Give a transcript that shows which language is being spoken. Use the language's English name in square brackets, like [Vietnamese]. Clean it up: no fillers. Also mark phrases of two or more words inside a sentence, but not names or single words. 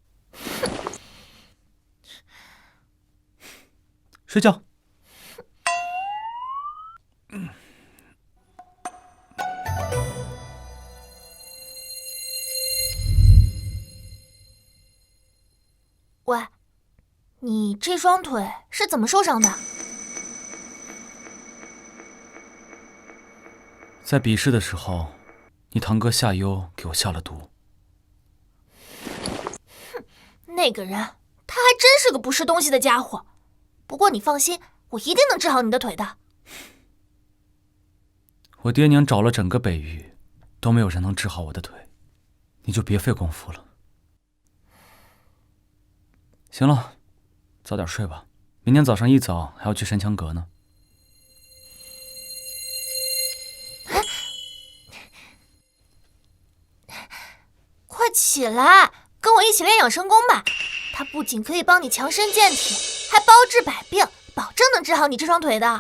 [Chinese] 睡覺。喂，你這雙腿是怎麼受傷的？在比試的時候，你堂哥夏幽給我下了毒。哼，那個人他還真是個不是東西的家伙。不過你放心，我一定能治好你的腿的。我爹娘找了整個北域，都沒有人能治好我的腿，你就別費功夫了。行了，早點睡吧，明天早上一早還要去神槍閣呢。快起來，跟我一起練養生功吧。它不僅可以幫你強身健體，還包治百病，保證能治好你這雙腿的。